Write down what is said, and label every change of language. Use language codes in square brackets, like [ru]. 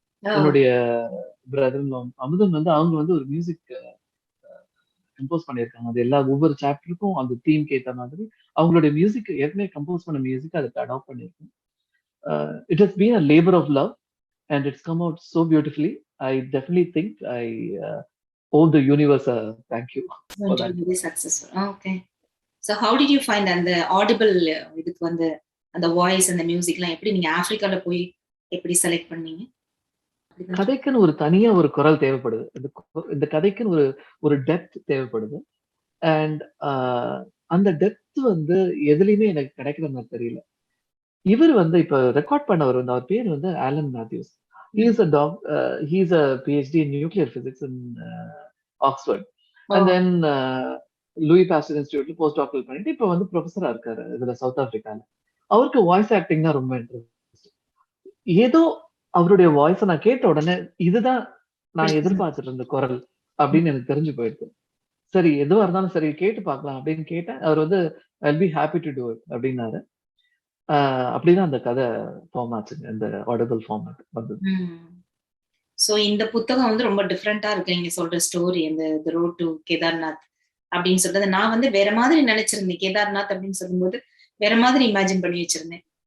[ta] என்னுடைய பிரதர் அமுதன் வந்து அவங்க வந்து ஒரு மியூசிக் கம்போஸ் பண்ணியிருக்காங்க. அது எல்லா ஒவ்வொரு சாப்டருக்கும் அந்த தீம்க்கு ஏத்த மாதிரி அவங்களுடைய மியூசிக் ஏற்கனவே கம்போஸ் பண்ண மியூசிக் அதுக்கு அடாப்ட் பண்ணியிருக்கேன். [en] It has been a labour of love and it's come out so beautifully. I definitely think I owe the universe a thank you for Going to that. be very successful. Okay. So how did you find [ta] அந்த audible இதுக்கு வந்து அந்த voice அந்த மியூசிக்லாம் எப்படி நீங்க ஆப்பிரிக்கால போய் எப்படி செலக்ட் பண்ணீங்க? கதைக்குன்னு ஒரு தனியா ஒரு குரல் தேவைப்படுது. இந்த கதைக்குன்னு ஒரு டெப்த் தேவைப்படுது. அண்ட் அந்த டெப்த் வந்து எதுலயுமே எனக்கு கிடைக்கிற மாதிரி தெரியல. இவர் வந்து இப்ப ரெக்கார்ட் பண்ணவர் வந்து அவர் பேர் வந்து Alan Matthews. [en] He is a PhD in nuclear physics in Oxford. [ta] And then Louis Pasteur இன்ஸ்டிடியூட்ல post doctoral பண்ணிட்டு இப்ப வந்து ப்ரொஃபஸரா இருக்காரு இதுல சவுத் ஆப்பிரிக்கால. அவருக்கு வாய்ஸ் ஆக்டிங்னா ரொம்ப இன்ட்ரெஸ்ட். ஏதோ அவருடைய வாய்ஸை நான் கேட்ட உடனே இதுதான் நான் எதிர்பார்த்துட்டு இருந்த குரல் அப்படின்னு எனக்கு தெரிஞ்சு போயிடுது. சரி எதுவா இருந்தாலும் சரி கேட்டு பார்க்கலாம் அப்படின்னு கேட்டேன். அவர் வந்து [en] I'll be happy to do it [ta] அப்படின்னாரு. அப்படிதான் அந்த கதை ஃபார்ம் ஆச்சுங்க. இந்த ஆடிபிள் ஃபார்மேட் வந்தது. சோ இந்த புத்தகம் வந்து ரொம்ப டிஃப்ரெண்டா இருக்கு நீங்க சொல்ற ஸ்டோரி இந்த தி ரோட் டு கேதார்நாத் அப்படின்னு சொல்றது. நான் வந்து வேற மாதிரி நினைச்சிருந்தேன். கேதார்நாத் அப்படின்னு சொல்லும்போது வேற மாதிரி இமேஜின் பண்ணி வச்சிருந்தேன்.